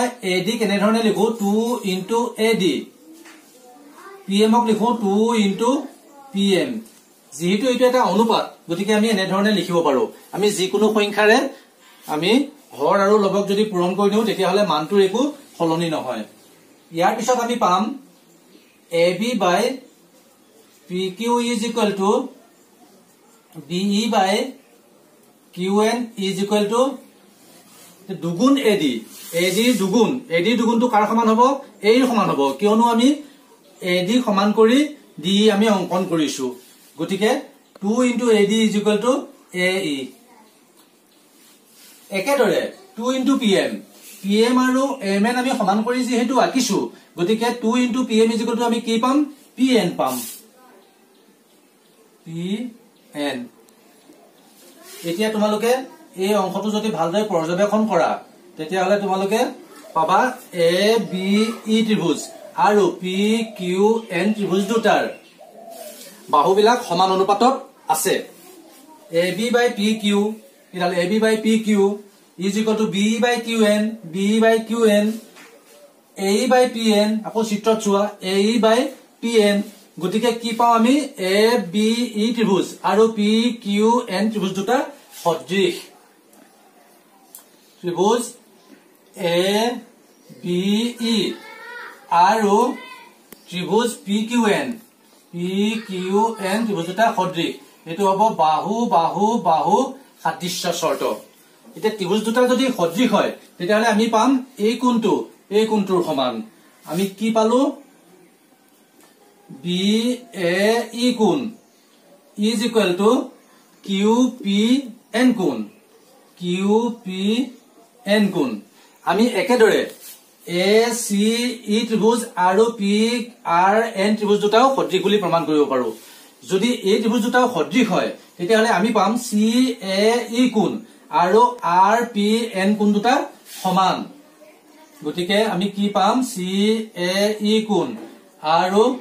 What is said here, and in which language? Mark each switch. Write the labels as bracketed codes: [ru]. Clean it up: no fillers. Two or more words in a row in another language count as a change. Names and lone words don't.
[as] AD কেনে ধৰণে লিখো 2 into AD PM ক লিখো 2 into PM যেহেতু এটা এটা অনুপাত গতিকে আমি এনে ধৰণে লিখিব পাৰো আমি যিকোনো সংখ্যাৰে আমি হৰ আৰু লগক যদি পূৰণ কৰি দিও তেতিয়া হলে মানটোৰ একো সলনি নহয় ইয়াৰ পিছত আমি পাম [en] AB by PQ is equal to BE by QN is equal to [as] দুগুণ AD দুগুণটো কাৰ সমান হ'ব A ৰ সমান হ'ব কিয়নো আমি AD সমান কৰি D আমি অংকন কৰিছো গতিকে [en] 2 into AD is equal to AE [as] একেদৰে 2 into PM আৰু MN আমি সমান কৰি যেহেতু আকিছো গতিকে [en] 2 into PM is equal to [as] আমি কি পাম PN পাম PN এতিয়া তোমালোকে এই অংকটো যদি ভালদৰে পৰ্যবেক্ষণ কৰা তেতিয়া হলে তোমালোকে পাবা ABE ত্ৰিভুজ আৰু PQN ত্ৰিভুজ দুটাৰ বাহুবিলাক সমান অনুপাতত আছে [en] AB by PQ ইডাল AB by PQ is equal to BE by QN BE by QN AE by PN [as] আকৌ চিত্ৰত চোৱা AE by PN গতিকে কি পাও আমি ABE ত্ৰিভুজ আৰু PQN ত্ৰিভুজ দুটা সদৃশ ত্ৰিভুজ ABE আৰু ত্ৰিভুজ PQN ত্ৰিভুজ দুটা সদৃশ এটো হ'ব বাহু বাহু বাহু সাদৃশ্য শৰ্ত এতিয়া ত্ৰিভুজ দুটা যদি সদৃশ হয় তেতিয়া হলে আমি পাম এই কোণটোৰ সমান আমি কি পালো BAE কোণ [en] is equal to [as] QPN কোণ আমি একেদৰে ACE ত্ৰিভুজ আৰু PRN ত্ৰিভুজ দুটাও সদৃশ বুলি প্ৰমাণ কৰিব পাৰো যদি এই ত্ৰিভুজ দুটাও সদৃশ হয় তেতিয়া হলে আমি পাম CAE কোণ আৰু RPN কোণ দুটা সমান গতিকে আমি কি পাম CAE কোণ আৰু